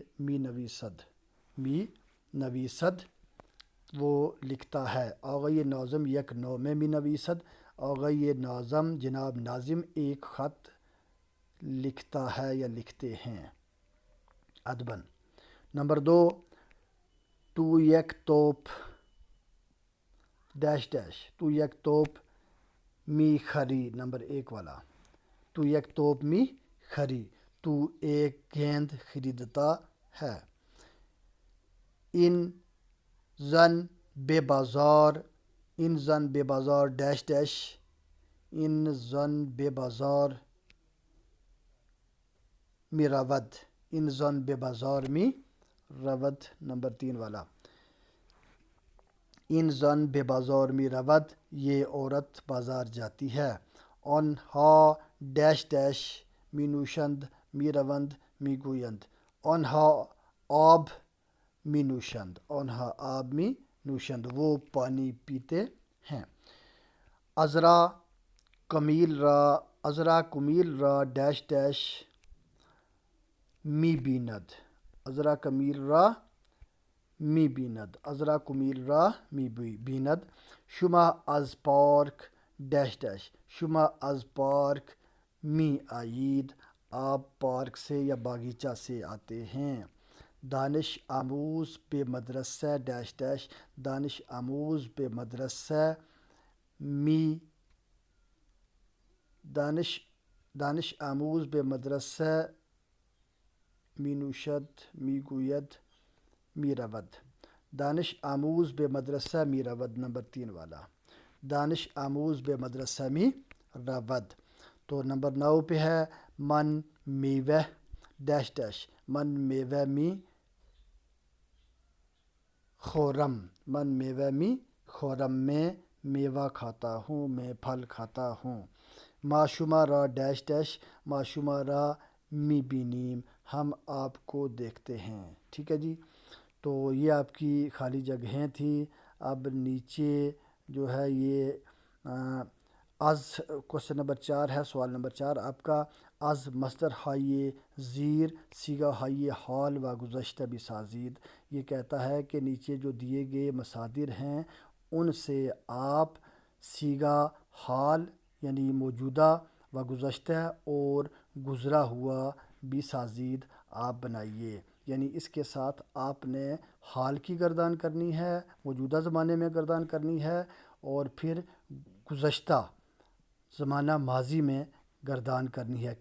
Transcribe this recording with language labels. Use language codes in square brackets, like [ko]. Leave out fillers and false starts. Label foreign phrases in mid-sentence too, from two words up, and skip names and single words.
[fa] می نویسد، می نویسد [ur] وہ لکھتا ہے۔ [fa] آغا یہ ناظم یک نام می نویسد، [ur] آغا یہ ناظم جناب ناظم ایک خط لکھتا ہے یا لکھتے ہیں ادباً۔ [fa] نمبر 2، تو یک توپ [en] dash dash, [fa] تو یک توپ می خری، [ur] نمبر 1 والا، [fa] تو یک توپ می خری، [ur] تو ایک گیند خریدتا ہے۔ [fa] ان زن بے بازار، ان زن بے بازار [en] dash dash, [fa] ان زن بے بازار می رود، ان زن بے بازار می رود، [ur] نمبر 3 والا۔ [fa] ان زن بے بازار می رود، [ur] یہ عورت بازار جاتی ہے۔ [fa] آن ہا [en] dash dash [fa] می نوشند می روند می گویند، آنہا آب می نوشند، آنہا آب می نوشند، [ur] وہ پانی پیتے ہیں۔ [fa] عذرا کمیل را [en] dash dash [fa] می بیند، عذرا کمیل را می بیند، عذرا کمیل را می بیند۔ شما از پارک [en] dash dash, [fa] شما از پارک می آیید، [ur] آپ پارک سے یا باغیچہ سے آتے ہیں۔ [fa] دانش آموز به مدرسه [en] dash dash, [fa] دانش آموز به مدرسه می دانش آموز به مدرسه می نوشد می گوید می رود، دانش آموز به مدرسه می رود، [ur] نمبر 3 والا، [fa] دانش آموز به مدرسه می رود۔ [ur] تو نمبر 9 پہ ہے، [fa] من میوه [en] dash dash, [fa] من میوه می خورم، من میوه می خورم، [ur] میں میوہ کھاتا ہوں، میں پھل کھاتا ہوں۔ [fa] ما شما را [en] dash dash, [fa] ما شما را می بینیم، [ur] ہم آپ کو دیکھتے ہیں۔ ٹھیک ہے جی، تو یہ آپ کی خالی جگہیں تھیں۔ اب نیچے جو ہے یہ از کوشچن نمبر 4 ہے، سوال نمبر 4 آپ کا، [fa] از مصدر ہائے زیر صیغہ ہائے حال و گذشتہ بسازید۔ [ur] یہ کہتا ہے کہ نیچے جو دیے گئے مصادر ہیں ان سے آپ صیغہ حال یعنی موجودہ و گذشتہ اور گزرا ہوا بسازید آپ بنائیے، یعنی اس کے ساتھ آپ نے حال کی گردان کرنی ہے، موجودہ زمانے میں گردان کرنی ہے، اور پھر گزشتہ زمانہ ماضی میں گردان کرنی ہے۔